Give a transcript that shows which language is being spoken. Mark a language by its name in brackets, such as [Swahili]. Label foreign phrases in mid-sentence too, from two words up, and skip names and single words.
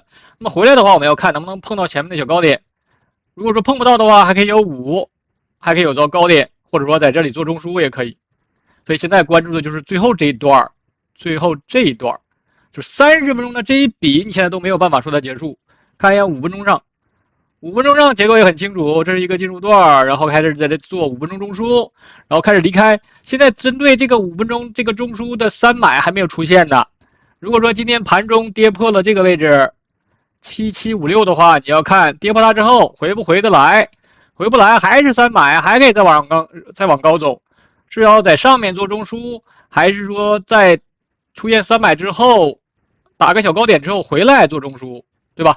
[Chinese] 那麼回來的話，我們要看能不能碰到前面的小高點，如果說碰不到的話，還可以有5，還可以有到高點，或者說在這裡做中樞也可以。所以現在關注的就是最後這一段，就30分鐘的這一筆，你現在都沒有辦法說它結束， 看一下5分鐘上，5分鐘上结構也很清楚，这是一個進入段，然後開始在這做5分鐘中樞，然後開始離開。現在針對這個5分鐘這個中樞的3買還沒有出現的，如果說今天盤中跌破了這個位置7756的話，你要看跌破它之後回不回得來，回不來還是3買，還可以再往高走，是要在上面做中樞，還是說在出現3買之後打個小高點之後回來做中樞，對吧？